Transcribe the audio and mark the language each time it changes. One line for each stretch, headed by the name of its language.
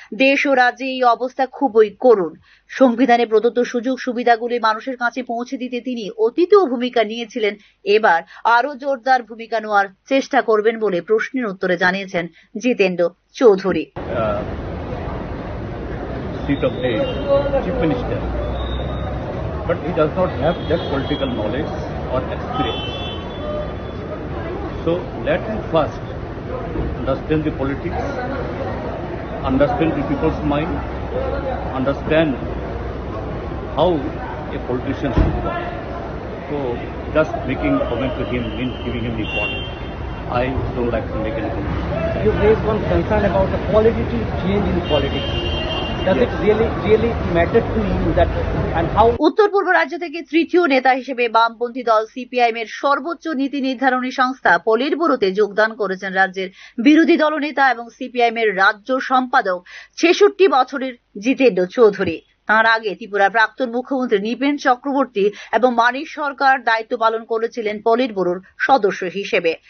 Bangla: দেশ ও রাজ্যে এই অবস্থা খুবই করুণ। সংবিধানে প্রদত্ত সুযোগ সুবিধাগুলি মানুষের কাছে পৌঁছে দিতে তিনি অতীতেও ভূমিকা নিয়েছিলেন, এবার আরো জোরদার ভূমিকা নেওয়ার চেষ্টা করবেন বলে প্রশ্নের উত্তরে জানিয়েছেন Jitendra Chowdhury.
English: Seat of the chief minister, but he does not have that political knowledge or experience. So let him first understand the politics, understand the people's mind, understand how a politician should work. So just making comment to him means giving him the importance. I don't like to make any comment. You raised one concern about the qualitative change in politics. Does it really matter to you that and how?
Bangla: উত্তর পূর্ব রাজ্য থেকে তৃতীয় নেতা হিসেবে বামপন্থী দল CPIM এর সর্বোচ্চ নীতি নির্ধারণী সংস্থা পলিট ব্যুরোতে যোগদান করেছেন রাজ্যের বিরোধী দলনেতা এবং সিপিআইএম এর রাজ্য সম্পাদক 66 বছরের জিতেন্দ্র চৌধুরী। তার আগে ত্রিপুরার প্রাক্তন মুখ্যমন্ত্রী নৃপেন চক্রবর্তী এবং মানিক সরকার দায়িত্ব পালন করেছিলেন পলিট ব্যুরোর সদস্য হিসেবে।